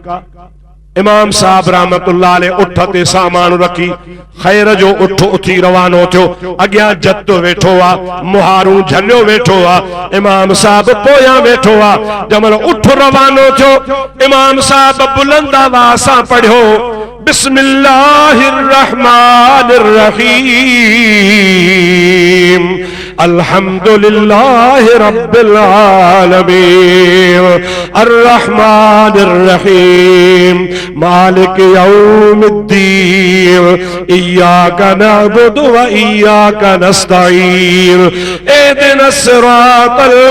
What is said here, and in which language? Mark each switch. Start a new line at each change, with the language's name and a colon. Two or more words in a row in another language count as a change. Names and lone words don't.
Sindhi: इमाम साहब रहमतुल्लाह अलैह उठ ते सामान रखी खैर जो उठ उथी रवानो थियो। अॻियां जत वेठो आ, मुहारूं झलियो वेठो आ, इमाम साहब पोयां वेठो आ। जमल उठ रवानो थियो, इमाम साहब बुलंद आवाज़ सां पढ़ियो,
Arabic: بسم الله الرحمن الرحيم، الحمد لله رب العالمين، الرحمن الرحيم، مالك يوم الدين، إياك نعبد وإياك نستعين، اهدنا الصراط